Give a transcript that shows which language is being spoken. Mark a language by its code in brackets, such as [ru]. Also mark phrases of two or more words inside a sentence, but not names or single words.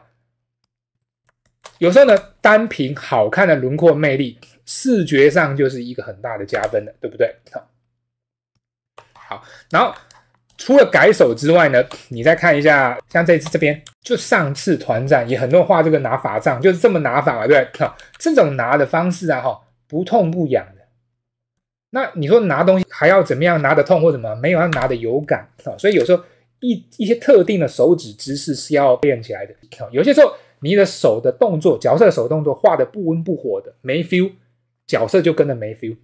[zh] 有時候呢，單憑好看的輪廓魅力，視覺上就是一個很大的加分了，對不對？好，然後除了改手之外呢，你再看一下，像這次這邊，就上次團戰也很多人畫這個拿法杖，就是這麼拿法嘛，對不對？這種拿的方式啊，不痛不癢的。那你說拿東西還要怎麼樣拿得痛或什麼？沒有，要拿得有感。所以有時候一些特定的手指姿勢是要練起來的。有些時候你的手的動作，角色的手動作畫得不溫不火的，沒 feel， 角色就跟着沒 feel。